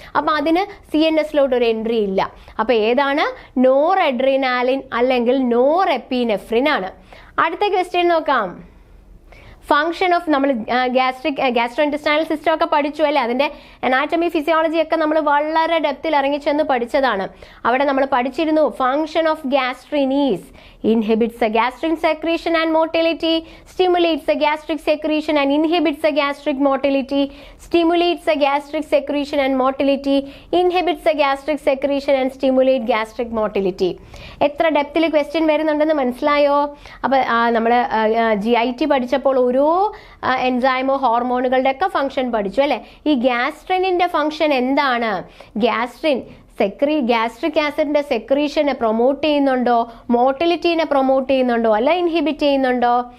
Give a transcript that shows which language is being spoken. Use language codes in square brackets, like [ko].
[ml] അപ്പൊ അതിന് CNSലോട്ട് ഒരു എൻട്രി ഇല്ല. അപ്പൊ ഏതാണ്? നോർ അഡ്രിനാലിൻ അല്ലെങ്കിൽ നോർ എപ്പിനെഫ്രിൻ ആണ്. അടുത്ത ക്വസ്റ്റ്യൻ നോക്കാം. ഫംഗ്ഷൻ ഓഫ് നമ്മൾ ഗ്യാസ്ട്രോ ഇൻറ്റെസ്റ്റൈനൽ സിസ്റ്റം ഒക്കെ പഠിച്ചു അല്ലേ, അതിന്റെ അനാറ്റമി ഫിസിയോളജി ഒക്കെ നമ്മൾ വളരെ ഡെപ്തിൽ ഇറങ്ങിച്ചെന്ന് പഠിച്ചതാണ്. അവിടെ നമ്മൾ പഠിച്ചിരുന്നു [en] Function of gastrin is inhibits the gastric secretion and motility, stimulates the gastric secretion and inhibits the gastric motility, stimulates the gastric secretion and motility, inhibits the gastric secretion and stimulate gastric motility. [ml] എത്ര ഡെപ്തിൽ question വരുന്നുണ്ടെന്ന് മനസ്സിലായോ? അപ്പോൾ നമ്മൾ GIT പഠിച്ചപ്പോൾ ഓരോ എൻസൈമോ ഹോർമോണുകളുടെ ഒക്കെ function പഠിച്ചു അല്ലേ. ഈ ഗ്യാസ്ട്രിനിന്റെ ഫംഗ്ഷൻ എന്താണ്? ഗ്യാസ്ട്രിൻ ഗ്യാസ്ട്രിക് ആസിഡിന്റെ സെക്രീഷനെ പ്രൊമോട്ട് ചെയ്യുന്നുണ്ടോ, മോട്ടിലിറ്റീനെ പ്രൊമോട്ട് ചെയ്യുന്നുണ്ടോ, അല്ല ഇൻഹിബിറ്റ് ചെയ്യുന്നുണ്ടോ?